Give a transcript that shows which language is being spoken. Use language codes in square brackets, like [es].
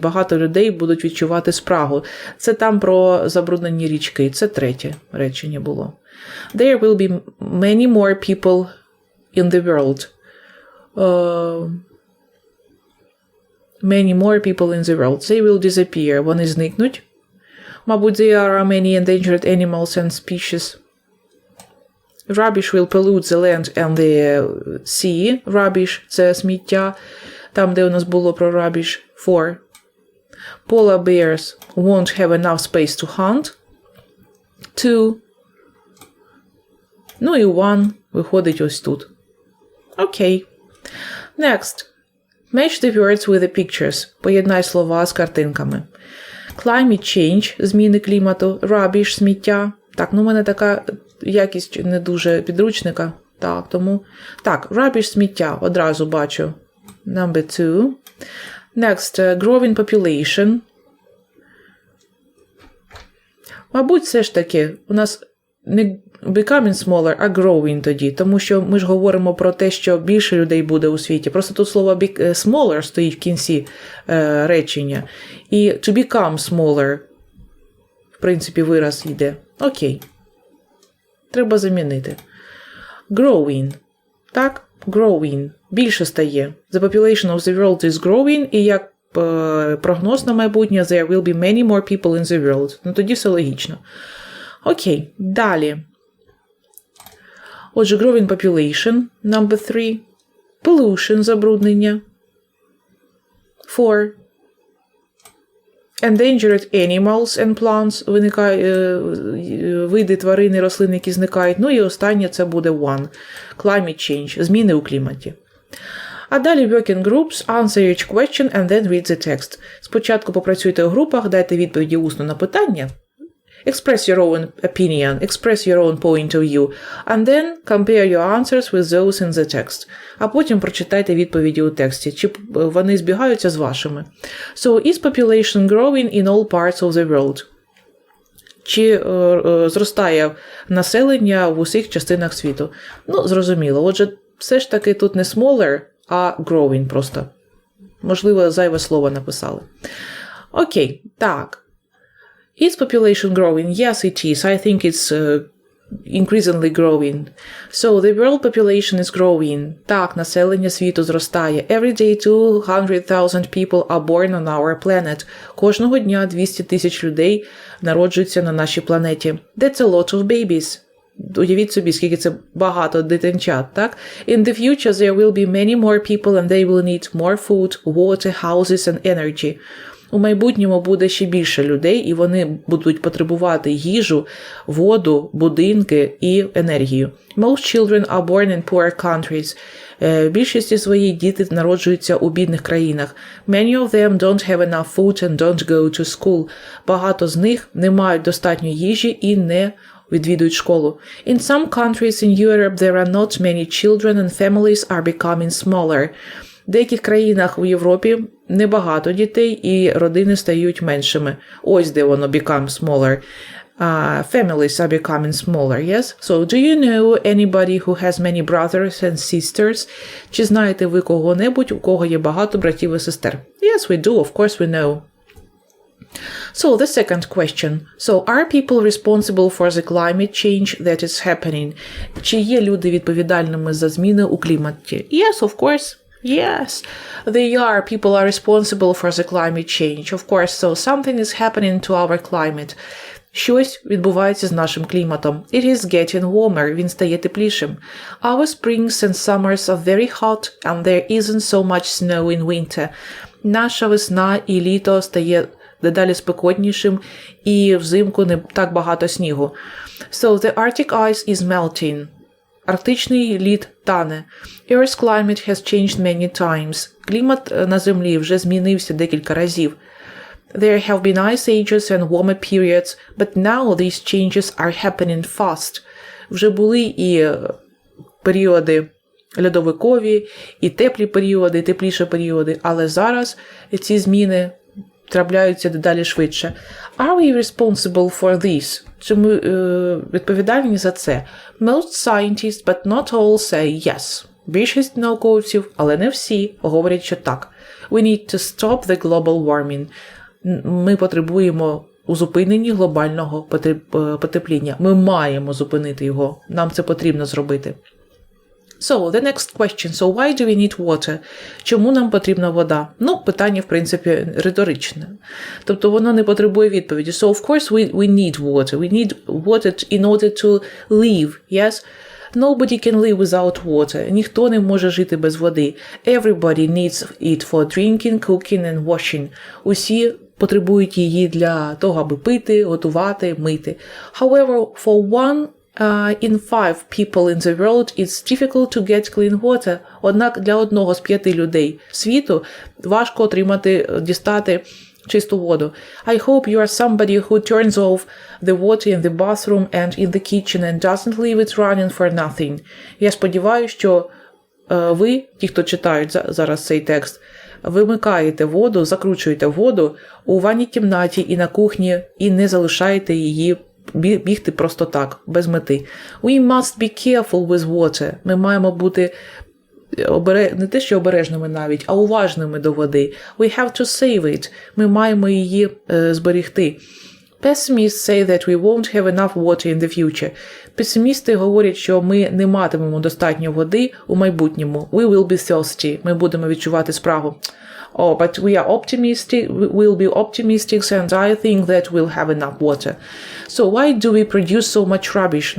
[uk] Багато людей будуть відчувати спрагу. Це там про забруднені річки. Це третє речення було. [en] There will be many more people in the world. Many more people in the world. They will disappear. [uk] Вони зникнуть. [en] Мабуть, there are many endangered animals and species. Rubbish will pollute the land and the sea. [uk] Rubbish – це сміття. Там, де у нас було про rubbish. 4. [en] Polar bears won't have enough space to hunt. 2. [uk] Ну і 1 виходить ось тут. Окей. [en] Next. Match the words with the pictures. [uk] Поєднай слова з картинками. Climate change – зміни клімату. Rubbish – сміття. Так, ну в мене така якість не дуже підручника. Так, тому... Так, rubbish – сміття. Одразу бачу. [en] Number 2. Next, growing population. [uk] Мабуть, все ж таки, у нас не [en] becoming smaller, [uk] а growing тоді. Тому що ми ж говоримо про те, що більше людей буде у світі. Просто тут слово smaller стоїть в кінці речення. І [en] to become smaller, [uk] в принципі, вираз йде. Окей. Треба замінити. Growing. Так? Growing. Більше стає. [en] The population of the world is growing. [uk] І як прогноз на майбутнє, [en] there will be many more people in the world. [uk] Ну, тоді все логічно. Окей. Далі. Отже, growing population. [en] Number 3. [uk] Pollution – забруднення. 4. [en] Endangered animals and plants, [uk] види тварин і рослин, які зникають. Ну і останнє це буде 1. Climate change, зміни у кліматі. А далі [en] work in groups, answer each question and then read the text. [uk] Спочатку попрацюйте у групах, дайте відповіді усно на питання. [en] Express your own opinion, express your own point of view, and then compare your answers with those in the text. [uk] А потім прочитайте відповіді у тексті, чи вони збігаються з вашими. [en] So, is population growing in all parts of the world? [uk] Чи зростає населення в усіх частинах світу? Ну, зрозуміло. Отже, все ж таки тут не smaller, а growing просто. Можливо, зайве слово написали. Окей, так. [en] Is population growing? Yes, it is. I think it's increasingly growing. So, the world population is growing. [uk] Так, населення світу зростає. [en] Every day 200,000 people are born on our planet. [uk] Кожного дня 200 тисяч людей народжуються на нашій планеті. [en] That's a lot of babies. [uk] Уявіть собі, скільки це багато дитинчат, так? [en] In the future there will be many more people and they will need more food, water, houses and energy. [uk] У майбутньому буде ще більше людей, і вони будуть потребувати їжу, воду, будинки і енергію. [en] Most children are born in poor countries. [uk] Більшість своїх діти народжуються у бідних країнах. [en] Many of them don't have enough food and don't go to school. [uk] Багато з них не мають достатньо їжі і не відвідують школу. [en] In some countries in Europe there are not many children and families are becoming smaller. [uk] В деяких країнах у Європі небагато дітей і родини стають меншими. Ось де воно [en] become smaller. Families are becoming smaller, yes? So, do you know anybody who has many brothers and sisters? [uk] Чи знаєте ви кого-небудь, у кого є багато братів і сестер? [en] Yes, we do. Of course we know. So, the second question. So, are people responsible for the climate change that is happening? [uk] Чи є люди відповідальними за зміни у кліматі? [en] Yes, of course. Yes, they are. People are responsible for the climate change, of course. So, something is happening to our climate. [uk] Щось відбувається з нашим кліматом. [en] It is getting warmer. [uk] Він стає теплішим. [en] Our springs and summers are very hot and there isn't so much snow in winter. [uk] Наша весна і літо стає дедалі спекотнішим, і взимку не так багато снігу. [en] So, the Arctic ice is melting. [uk] Арктичний лід тане. [en] Earth's climate has changed many times. [uk] Клімат на Землі вже змінився декілька разів. [en] There have been ice ages and warmer periods, but now these changes are happening fast. [uk] Вже були і періоди льодовикові, і теплі періоди, тепліші періоди, але зараз ці зміни трапляються дедалі швидше. [en] Are we responsible for this? [uk] Чи ми відповідальні за це? [en] Most scientists, but not all, say yes. [uk] Більшість науковців, але не всі, говорять, що так. [en] We need to stop the global warming. [uk] Ми потребуємо у зупиненні глобального потепління. Ми маємо зупинити його. Нам це потрібно зробити. [en] So, the next question. So, why do we need water? [uk] Чому нам потрібна вода? Ну, питання, в принципі, риторичне. Тобто, воно не потребує відповіді. [en] So, of course, we need water. We need water in order to live, yes? Nobody can live without water. [uk] Ніхто не може жити без води. [en] Everybody needs it for drinking, cooking and washing. [uk] Усі потребують її для того, аби пити, готувати, мити. [en] However, for one in 5 people in the world, it's difficult to get clean water. [uk] Однак для одного з 5 людей світу важко дістати чисту воду. [en] I hope you are somebody who turns off the water in the bathroom and in the kitchen and doesn't leave it running for nothing. [uk] Я сподіваюся, що ви, ті, хто читають зараз цей текст, вимикаєте воду, закручуєте воду у ванній кімнаті і на кухні і не залишаєте її бігти просто так, без мети. [en] We must be careful with water. [uk] Ми маємо бути не те, що обережними навіть, а уважними до води. [en] We have to save it. [uk] Ми маємо її зберегти. [en] Pessimists say that we won't have enough water in the future. [uk] Песимісти говорять, що ми не матимемо достатньо води у майбутньому. [en] We will be thirsty. [uk] Ми будемо відчувати спрагу. [en] Oh, but we are optimistic. We'll be optimistic, and I think that we'll have enough water. So why do we produce so much rubbish?